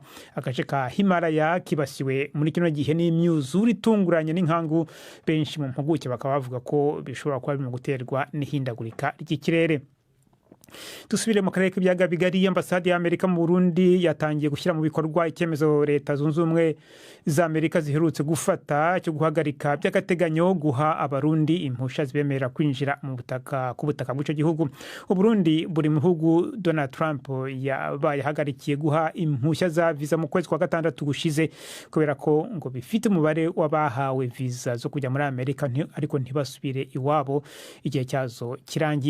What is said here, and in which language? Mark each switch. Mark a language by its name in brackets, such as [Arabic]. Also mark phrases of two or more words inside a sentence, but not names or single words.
[Rundi] Agace ka Himalaya kibasiwe muri kino gihe n'imyuzure itunguranye n'inkangu. [Kinyarwanda] Benshi mu mpuguke bakaba bavuga ko bishobora kuba birimo guterwa n'ihindagurika ry'ikirere. Dusubire mu karere k'ibyaga bigari. Ambasade ya Amerika mu Burundi yatangiye gushyira mu bikorwa icyemezo Leta Zunze Ubumwe za Amerika ziherutse gufata cyo guhagarika by'agateganyo guha abarundi impusha zibemerera kwinjira mu butaka ku butaka bw'icyo gihugu. Uburundi buri mu bihugu Donald Trump yahagarikiye guha impushya za visa mu kwezi kwa gatandatu gushize kubera ko ngo bifite umubare w'abahawe visa zo kujya muri Amerika ariko ntibasubire iwabo igihe cyazo kirangiye.